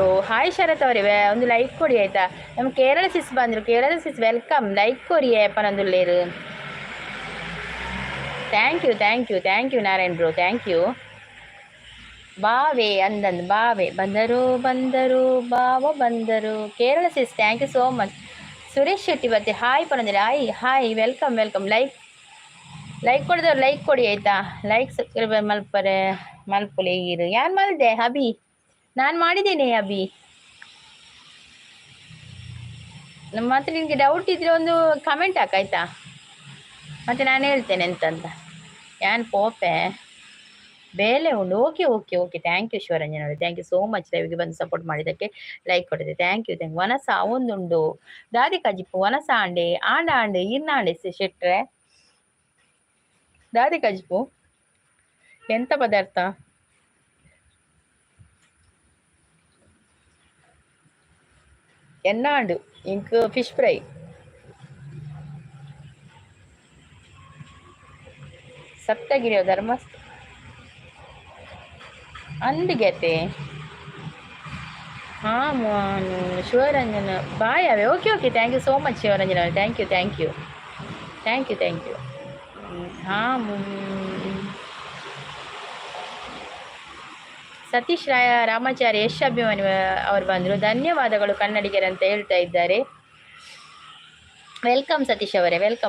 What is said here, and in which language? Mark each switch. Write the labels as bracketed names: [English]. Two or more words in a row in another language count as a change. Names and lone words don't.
[Kannada] ಹಾಯ್ ಶರತ್ ಅವರೇ ಒಂದು ಲೈಕ್ ಕೊಡಿ ಆಯಿತಾ. ನಮ್ಮ ಕೇರಳ ಸಿಸ್ ಬಂದರು. ಕೇರಳ ಸಿಸ್ ವೆಲ್ಕಮ್. ಲೈಕ್ ಕೊಡಿ ಅಪ್ಪನೊಂದುಲ್ಲೇರು. [English] Thank you Narayan bro, thank you. [Kannada] ಬಾವೆ ಅಂದಂದು ಬಾವೆ ಬಂದರು ಬಾವ ಬಂದರು. ಕೇರಳ ಸಿಸ್, [English] Thank you so much. [Tulu] ಸುರೇಶ್ ಶೆಟ್ಟಿ ಬತ್ತೆ ಹಾಯ್ ಪರಂದ್ರೆ [English] hi welcome. [Kannada] ಲೈಕ್ ಕೊಡಿದವ್ರು ಲೈಕ್ ಕೊಡಿ ಆಯ್ತಾ. [English] like subscriber [Tulu] ಮಲ್ಪಲೆ ಇರು. [Kannada] ಯಾರು ಮಾಡಿದೆ ಅಭಿ? ನಾನು ಮಾಡಿದ್ದೇನೆ ಅಭಿ. ಮತ್ತೆ ನಿನಗೆ ಡೌಟ್ ಇದ್ರೆ ಒಂದು ಕಮೆಂಟ್ ಹಾಕಾಯ್ತಾ, ಮತ್ತೆ ನಾನು ಹೇಳ್ತೇನೆ ಎಂತಂತ. [Tulu] ಯಾನ್ ಪೋಪೆ ಬೇಲೆ ಉಂಡು. [English] okay thank you [Kannada] ಶಿವರಂಜನ್ ಅವರೇ, [English] thank you so much. [Kannada] ಲೈವ್ಗೆ ಬಂದು ಸಪೋರ್ಟ್ ಮಾಡಿದ್ದಕ್ಕೆ, ಲೈಕ್ ಕೊಟ್ಟಿದೆ, [English] Thank you. [Tulu] ವನಸ ಒಂದುಂಡು ದಾದಿ ಕಜಿಪ್ಪು ವನಸ ಆಂಡೆ ಇರ್ನಾಂಡೆ ಶೆಟ್ರೆ ದಾದಿ ಕಜಿಪ್ಪು ಎಂತ ಪದಾರ್ಥ? ಎನ್ನಾಂಡು [English] ink fish fry. [Tulu] ಸಪ್ತಗಿರಿಯ ಧರ್ಮಸ್ಥ ಅಂದಿಗೆತೆ. [English] Shivaranjana bye okay thank you so much Shivaranjana ಅವರೇ, thank you. [Kannada] ಸತೀಶ್ ರಾಮಾಚಾರಿ ಯಶ್ ಅಭಿಮಾನಿ ಅವರು ಬಂದರು. ಧನ್ಯವಾದಗಳು ಕನ್ನಡಿಗರು ಅಂತ ಹೇಳ್ತಾ ಇದ್ದಾರೆ. ವೆಲ್ಕಮ್ ಸತೀಶ್ ಅವರೇ, ವೆಲ್ಕಮ್.